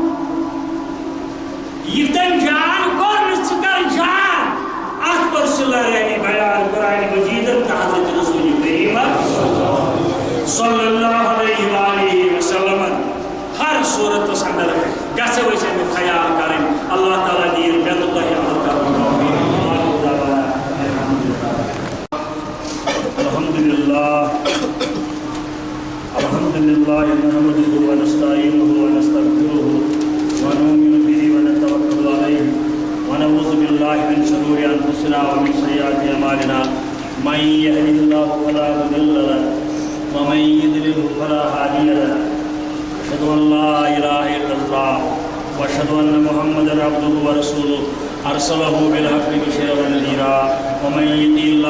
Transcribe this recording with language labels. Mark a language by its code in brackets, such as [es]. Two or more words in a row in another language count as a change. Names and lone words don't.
[ks] یہ تم جان کو نسکر جان آت پر صلہ رحمی بیان قرآن مجید حضرت رسول کریم [ar] صلی اللہ علیہ وآلہ وسلم [ks] ہر صورت سندر ہے گژھو أسۍ امیُک خیال کَرٕنۍ اللہ تعالیٰ دِیِن مےٚ تہٕ تۄہہِ عمل کَرنُک توفیٖق [ar] الحمد لله نحمده ونستعينه ونستغفره ونؤمن به ونتوكل عليه ونعوذ بالله من شرور أنفسنا ومن سيئات أعمالنا من يهده الله فلا مضل له ومن يضلل فلا هادي له أشهد أن لا إله إلا الله وأشهد أن محمدا عبده ورسوله أرسله بالحق بشيرا ونذيرا ومن يطع الله